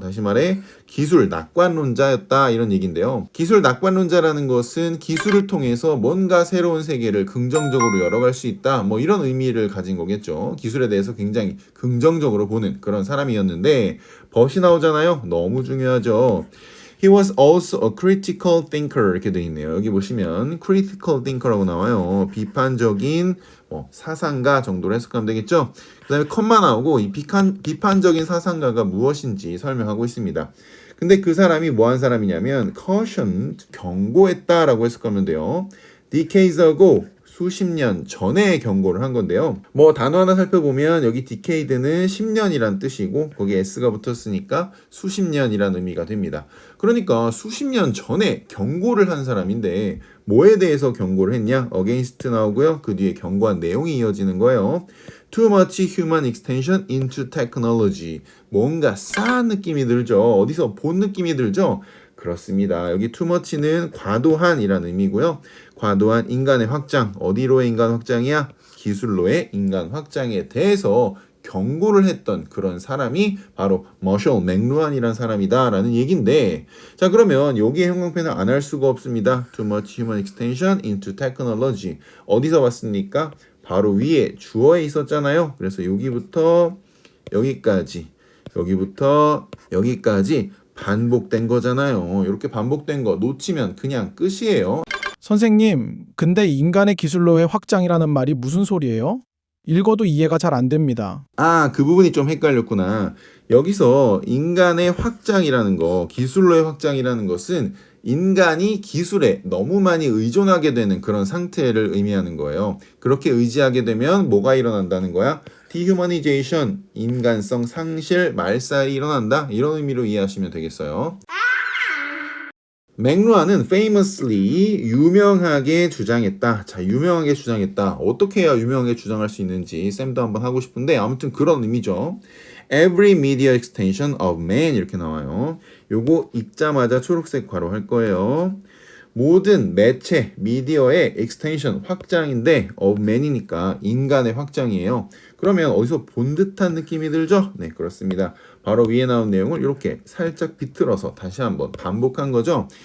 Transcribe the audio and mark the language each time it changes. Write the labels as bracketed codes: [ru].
[ko] 다시 말해 기술 낙관론자였다 이런 얘기인데요. 기술 낙관론자라는 것은 기술을 통해서 뭔가 새로운 세계를 긍정적으로 열어갈 수 있다 이런 의미를 가진 거겠죠. 기술에 대해서 굉장히 긍정적으로 보는 그런 사람이었는데 벗이 나오잖아요. 너무 중요하죠. [en] He was also a critical thinker [ko] 이렇게 돼 있네요. 여기 보시면 critical thinker라고 나와요. 비판적인 사상가 정도로 해석하면 되겠죠. 그 다음에 컴마 나오고 이 비판적인 사상가가 무엇인지 설명하고 있습니다. 근데 그 사람이 뭐한 사람이냐면 caution, 경고했다라고 해석하면 돼요. decades ago, 수십 년 전에 경고를 한 건데요. 뭐 단어 하나 살펴보면 여기 decade는 10년이란 뜻이고 거기에 s가 붙었으니까 수십 년이란 의미가 됩니다. 그러니까 수십 년 전에 경고를 한 사람인데 뭐에 대해서 경고를 했냐? against 나오고요. 그 뒤에 경고한 내용이 이어지는 거예요. [en] Too much human extension into technology. [ko] 뭔가 싸한 느낌이 들죠. 어디서 본 느낌이 들죠? 그렇습니다. 여기 too much는 과도한이라는 의미고요. 과도한 인간의 확장. 어디로의 인간 확장이야? 기술로의 인간 확장에 대해서 경고를 했던 그런 사람이 바로 머셜 맥루한이라는 사람이다 라는 얘기인데, 자 그러면 여기에 형광펜을 안 할 수가 없습니다. [en] Too much human extension into technology. [ko] 어디서 봤습니까? 바로 위에 주어에 있었잖아요. 그래서 여기부터 여기까지, 여기부터 여기까지 반복된 거잖아요. 이렇게 반복된 거 놓치면 그냥 끝이에요. 선생님, 근데 인간의 기술로의 확장이라는 말이 무슨 소리예요? 읽어도 이해가 잘 안 됩니다. 아, 그 부분이 좀 헷갈렸구나. 여기서 인간의 확장이라는 거, 기술로의 확장이라는 것은 인간이 기술에 너무 많이 의존하게 되는 그런 상태를 의미하는 거예요. 그렇게 의지하게 되면 뭐가 일어난다는 거야? dehumanization, 인간성 상실, 말살이 일어난다. 이런 의미로 이해하시면 되겠어요. 맥루한은 famously 유명하게 주장했다. 자, 유명하게 주장했다. 어떻게 해야 유명하게 주장할 수 있는지 쌤도 한번 하고 싶은데 아무튼 그런 의미죠. [en] Every media extension of man [ko] 이렇게 나와요. 요거 읽자마자 초록색 괄호 할 거예요. 모든 매체, 미디어의 extension, 확장인데 of man이니까 인간의 확장이에요. 그러면 어디서 본 듯한 느낌이 들죠? 네, 그렇습니다. 바로 위에 나온 내용을 이렇게 살짝 비틀어서 다시 한번 반복한 거죠.